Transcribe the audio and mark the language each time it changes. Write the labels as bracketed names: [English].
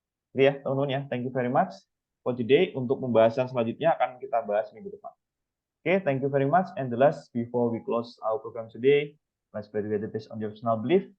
[Indonesian] Jadi ya teman-teman ya, [English] thank you very much for today. [Indonesian] Untuk pembahasan selanjutnya akan kita bahas minggu depan. [English] Okay, thank you very much. And the last, before we close our program today, let's pray together based on your personal belief.